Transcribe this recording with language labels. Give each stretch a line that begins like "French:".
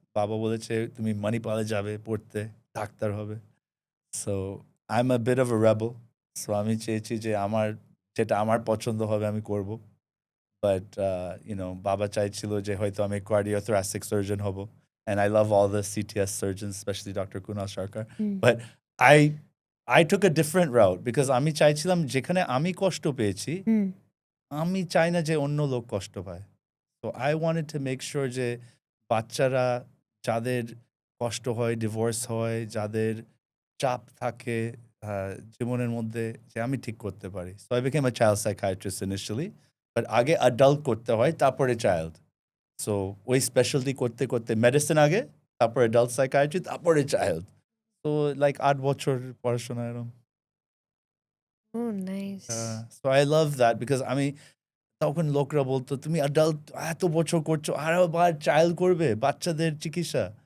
Bangla: বাবা বলেছে, "তুমি মণিপালে যাবে পড়তে, ডাক্তার হবে।"
English: So I am a bit of a rebel.
Bangla: So আমি চেয়েছি যে যেটা আমার পছন্দ হবে আমি করব। বাট বাবা চাইছিল যে হয়তো আমি cardiothoracic surgeon হব।
English: And I love all the CTS surgeons, especially Dr. Kunal Sharkar. Hmm, But I I took a different route because
Bangla: আমি চাইছিলাম যেখানে আমি কষ্ট পেয়েছি, হুম, আমি চাই না যে অন্য লোক কষ্ট পায়।
English: So I wanted to make sure
Bangla: যে বাচ্চারা যাদের কষ্ট হয়, ডিভোর্স হয়, যাদের চাপ থাকে, জীবনের মধ্যে যে আমি ঠিক করতে পারি।
English: So I became a child psychiatrist initially, but
Bangla: আগে adult করতে হয় তারপরে child. So ওই স্পেশালটি করতে করতে মেডিসিন আগে, তারপরে adult psychiatry, তারপরে child. So like 8 বছর পড়াশোনা এরকম।
English: Oh, nice. So I love that because
Bangla: আমি তখন লোকরা বলতো তুমি অ্যাডাল্ট এত বছর করছো আর আবার চাইল্ড করবে বাচ্চাদের চিকিৎসা।